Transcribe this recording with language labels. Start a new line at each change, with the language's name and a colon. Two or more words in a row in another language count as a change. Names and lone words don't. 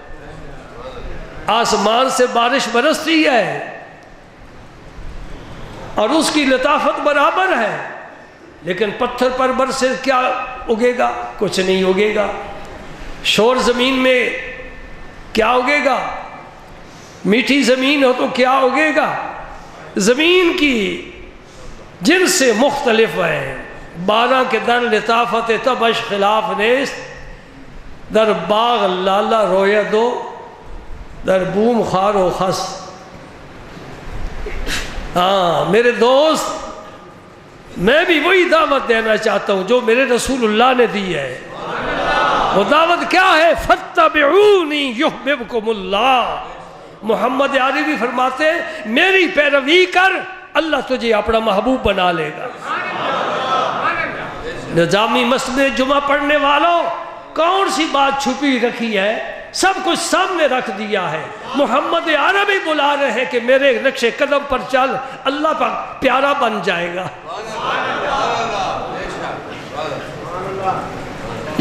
Urdu: آسمان سے بارش برستی ہے اور اس کی لطافت برابر ہے، لیکن پتھر پر برسے کیا اگے گا؟ کچھ نہیں اگے گا. شور زمین میں کیا اگے گا؟ میٹھی زمین ہو تو کیا اگے گا؟ زمین کی جن سے مختلف ہے.
Persian: بارہ کے در لطافت تبش خلاف نیست، در باغ لالا رویہ دو، در بوم خار و خس.
Urdu: ہاں میرے دوست، میں بھی وہی دعوت دینا چاہتا ہوں جو میرے رسول اللہ نے دی ہے. وہ دعوت کیا ہے؟
Arabic: فَاتَّبِعُونِي يُحْبِبْكُمُ اللَّهُ.
Urdu: محمد عربی فرماتے ہیں میری پیروی کر، اللہ تجھے اپنا محبوب بنا لے گا. نظامی مسجد جمعہ پڑھنے والوں، کون سی بات چھپی رکھی ہے؟ سب کچھ سامنے رکھ دیا ہے. محمد عربی بلا رہے ہیں کہ میرے نقش قدم پر چل، اللہ پر پیارا بن جائے گا.